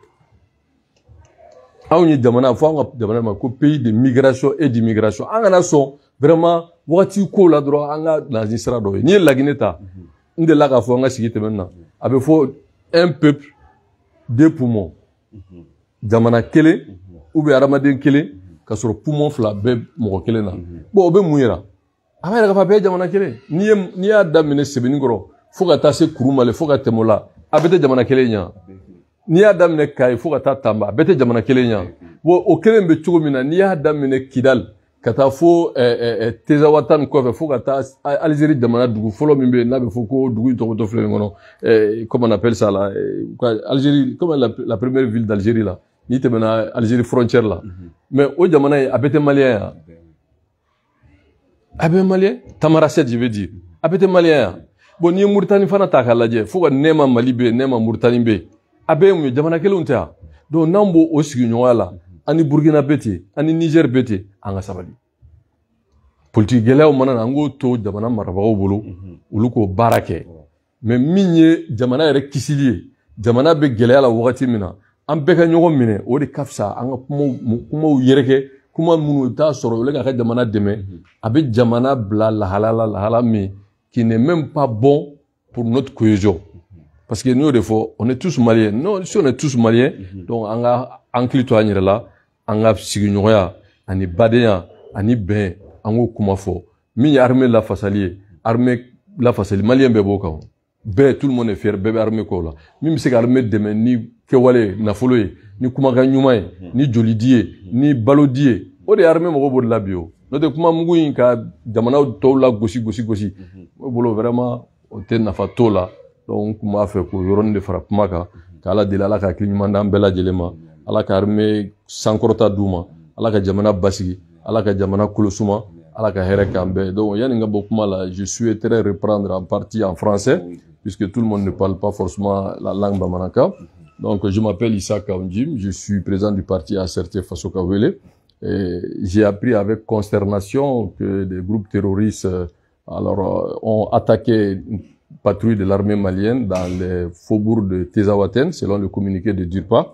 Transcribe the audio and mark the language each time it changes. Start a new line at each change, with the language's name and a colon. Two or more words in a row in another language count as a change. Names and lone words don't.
Bambara: Anw ye jamana fɔ an ka jamana ma ko
French: pays de migration et d'immigration.
Bambara: An kana sɔn vraiment wagati ko la dɔrɔn an ka laɲini sira dɔ ye. N'i ye Laginɛ ta, n delila k'a fɔ an ka sigi tɛmɛnen na, a bɛ fɔ
French: un peuple, deux poumons.
Bambara: Jamana kelen
French: ou bien
Bambara: adamaden kelen ka sɔrɔ poumon fila bɛɛ mɔgɔ kelen na. Bon o bɛ mun yira? A b'a yira k'a fɔ a bɛɛ ye jamana kelen. N'i y'a daminɛ Sebenikɔrɔ fo ka taa se Kurumale fo ka tɛmɛ o la, a bɛɛ tɛ jamana kelen ɲɛ. N'i y'a daminɛ Kayi fo ka taa Tamba, a bɛɛ tɛ jamana kelen ɲɛ. Bon o kelen bɛ cogo min na, n'i y'a daminɛ Kidal ka taa fo Tezawata nin kɔfɛ fo ka taa Algérie jamana dugu fɔlɔ min bɛ yen n'a bɛ fɔ ko dugu in tɔgɔ filɛ nin kɔnɔ,
French: comment on appelle ça là, Algérie, comme la première ville d'Algérie là.
Bambara: Ni tɛmɛna Algérie frontière la. Mais o jamana ye a bɛɛ tɛ malien ya. A bɛɛ malien, Tamaracet
French: je veux dire.
Bambara: A bɛɛ tɛ malien ya. Bon n'i ye Mauritanie fana ta k'a lajɛ fo ka nɛɛma Mali bɛ yen, nɛɛma Mauritanie bɛ yen. A bɛɛ ye mun ye jamana kelenw tɛ ya. Donc n'an b'o sigiɲɔgɔnya la, ani Burkina bɛ ten, ani Niger bɛ ten, an ka sabali. Politique gɛlɛyaw mana na an k'o to jamana marabagaw bolo, olu k'o baara kɛ. Mais min ye jamana yɛrɛ kisili ye, jamana bɛ gɛlɛya la wagati min na an bɛɛ ka ɲɔgɔn minɛ o de ka fisa an ka kumaw yɛrɛkɛ kuma minnu i bɛ taa sɔrɔ olu ka jamana dɛmɛ a bɛ jamana bila lahala min
French: qui n'est même pas bon pour notre cohésion. Parce que nous, des fois, on est tous maliens. Non, si on est tous maliens, donc on a
Bambara: ankli to anyere la,
French: on a
Bambara: sigiɲɔgɔnya, ani badenya, ani bɛn, an k'o kuma fɔ. Min ye armée lafasali malien bɛɛ b'o kan. Bɛɛ,
French: tout le monde est fier,
Bambara: bɛɛ bɛ armée kɔ la. Min bɛ se ka armée dɛmɛ ni kɛwale, nafolo ye, ni kumakan ɲuman ye, ni jolidi ye, ni balodi ye. O de ye armée mɔgɔ b'o de la bi o. N'o tɛ kuma mugu in ka jamanaw tɔw la gosi. O bolo vraiment o tɛ nafa t'o la. Donc kuma fɛ ko yɔrɔnin de fara kuma kan k'Ala deli Ala ka hakili ɲuman d'an bɛɛ lajɛlen ma, Ala ka armée sankɔrɔta d'u ma, Ala ka jamana basigi, Ala ka jamana kolosuma, Ala ka hɛrɛ k'an bɛɛ.
French: Donc
Bambara: yani n ka bɔ kuma la,
French: je souhaiterais reprendre en partie en français puisque tout le monde ne parle pas forcément la langue bamanankan. Donc je m'appelle Issa Kaunjim, je suis président du parti ACRT Faso Kawele. J'ai appris avec consternation que des groupes terroristes ont attaqué une patrouille de l'armée malienne dans les faubourgs de Tezawaten, selon le communiqué de DURPA.